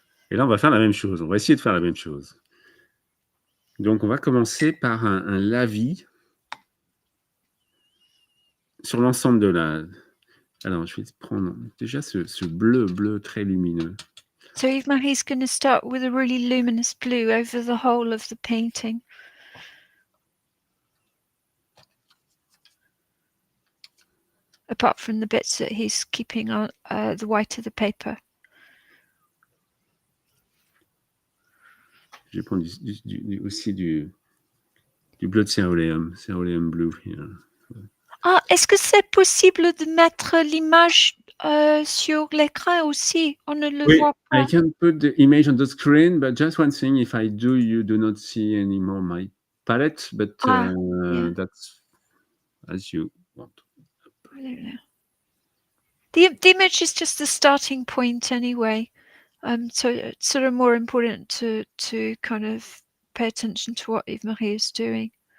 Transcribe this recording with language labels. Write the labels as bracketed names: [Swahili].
[French] Et là, on va faire la même chose. On va essayer de faire la même chose. Donc, on va commencer par un lavis sur l'ensemble de la... Alors, je vais prendre déjà ce bleu très lumineux. [English] So Yves-Marie's going to start with a really luminous blue over the whole of the painting. Apart from the bits that he's keeping on the white of the paper. [French] Je vais prendre aussi du bleu de céruléum blue. [English] Here. [French] Ah, est-ce que c'est possible de mettre l'image sur l'écran aussi? On ne le voit pas. [English] I can put the image on the screen, but just one thing, if I do, you do not see anymore my palette, but that's as you want. The image is just the starting point anyway. So it's sort of more important to kind of pay attention to what Yves-Marie is doing.